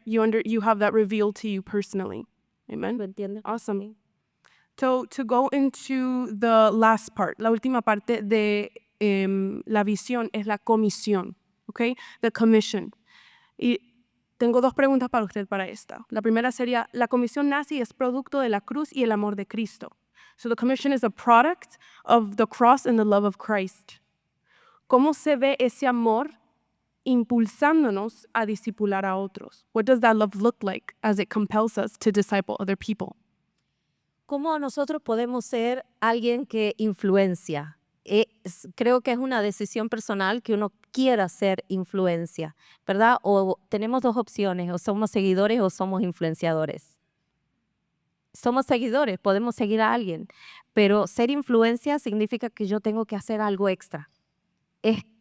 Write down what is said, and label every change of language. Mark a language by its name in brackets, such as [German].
[English] You have that revealed to you personally. Amen. [Spanish] ¿Lo entiendes? [English] Awesome. So to go into the last part, [Spanish] la última parte de la visión es la comisión, [English] ¿ok? The commission. [Spanish] Y tengo dos preguntas para usted para esta. La primera sería, la comisión nace y es producto de la cruz y el amor de Cristo. [English] So the commission is a product of the cross and the love of Christ. [Spanish] ¿Cómo se ve ese amor impulsándonos a discipular a otros? [English] What does that love look like as it compels us to disciple other people? [Spanish] ¿Cómo nosotros podemos ser alguien que influencia? Creo que es una decisión personal que uno quiera ser influencia, ¿verdad? O tenemos dos opciones, o somos seguidores o somos influenciadores. Somos seguidores, podemos seguir a alguien, pero ser influencia significa que yo tengo que hacer algo extra. Es